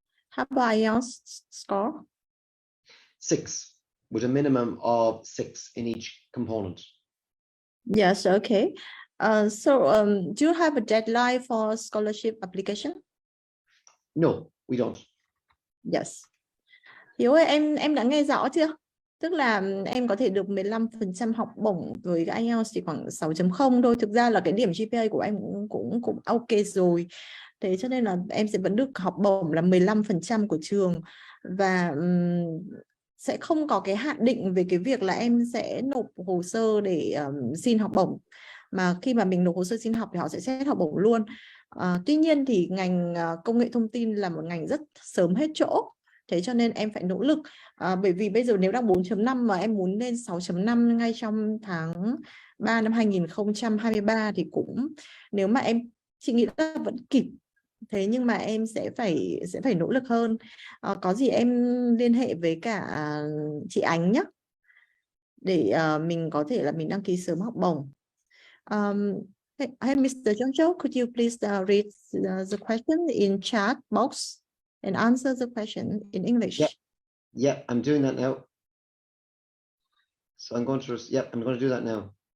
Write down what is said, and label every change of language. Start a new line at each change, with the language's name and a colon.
English: How about IELTS score? 6 with a minimum of 6 in each component. Yes. Okay. Do you have a deadline for scholarship application? No, we don't. Yes.
Vietnamese: Hiếu ơi, em đã nghe rõ chưa? Tức là em có thể được 15% học bổng với cái IELTS chỉ khoảng 6.0 thôi. Thực ra là cái điểm GPA của em cũng ok rồi. Thế cho nên là em sẽ vẫn được học bổng là 15% của trường. Và sẽ không có cái hạn định về cái việc là em sẽ nộp hồ sơ để xin học bổng. Mà khi mà mình nộp hồ sơ xin học thì họ sẽ xét học bổng luôn. Tuy nhiên thì ngành công nghệ thông tin là một ngành rất sớm hết chỗ. Thế cho nên em phải nỗ lực, bởi vì bây giờ nếu đang 4.5 mà em muốn lên 6.5 ngay trong tháng 3 năm 2023 thì cũng, nếu mà chị nghĩ là vẫn kịp. Thế nhưng mà em sẽ phải nỗ lực hơn. Có gì em liên hệ với cả chị Ánh nhé, để mình có thể là mình đăng ký sớm học bổng.
English: Hey, Mr. John Joe, could you please read the question in chat box and answer the question in English? Yeah, I'm doing that now. So I'm going to do that now.